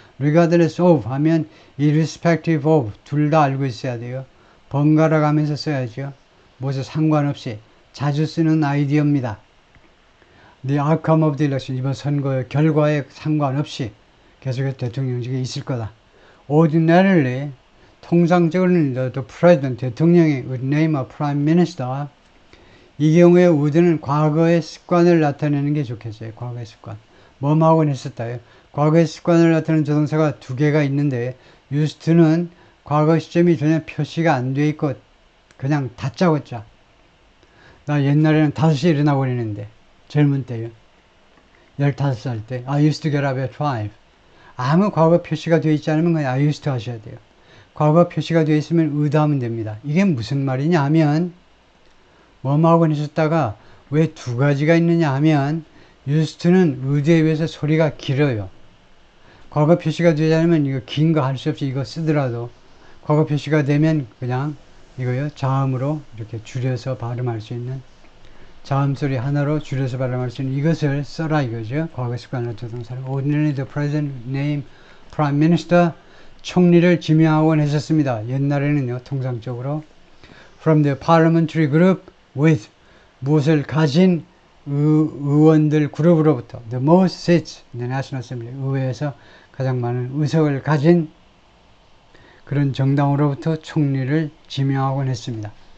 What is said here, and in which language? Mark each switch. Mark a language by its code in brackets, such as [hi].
[ko] Regardless of 하면 irrespective of, 둘 다 알고 있어야 돼요. 번갈아 가면서 써야죠. 무엇에 상관없이 자주 쓰는 아이디어입니다. [en] The outcome of the election, [ko] 이번 선거의 결과에 상관없이 계속해서 대통령직에 있을 거다. Ordinarily, 통상적으로는 [en] the president, [ko] 대통령이 [en] would name a prime minister. [ko] 이 경우에 would는 과거의 습관을 나타내는 게 좋겠어요. 과거의 습관. 뭐하고는 했었다요. 과거의 습관을 나타내는 조동사가 두 개가 있는데 used to는 과거 시점이 전혀 표시가 안 돼 있고 그냥 다짜고짜. 나 옛날에는 5시에 일어나 버리는데 젊은 때요. 15살 때 [en] I used to get up at 5. [ko] 아무 과거 표시가 되어 있지 않으면 그냥 [en] I used to [ko] 하셔야 돼요. 과거 표시가 되어 있으면 의도하면 됩니다. 이게 무슨 말이냐 하면 뭐하고 하셨다가 왜 두 가지가 있느냐 하면 used to는 의도에 비해서 소리가 길어요. 과거 표시가 되지 않으면 이거 긴 거 할 수 없이 이거 쓰더라도 과거 표시가 되면 그냥 이거요 자음으로 이렇게 줄여서 발음할 수 있는 자음소리 하나로 줄여서 발음할 수 있는 이것을 써라 이거죠. 과거 습관을 두던 사람. [en] Ordinarily the president name prime minister [ko] 총리를 지명하곤 했었습니다. 옛날에는요, 통상적으로 [en] from the parliamentary group with [ko] 무엇을 가진 의원들 그룹으로부터 [en] the most seats in the National Assembly [ko] 의회에서 가장 많은 의석을 가진 그런 정당으로부터 총리를 지명하곤 했습니다.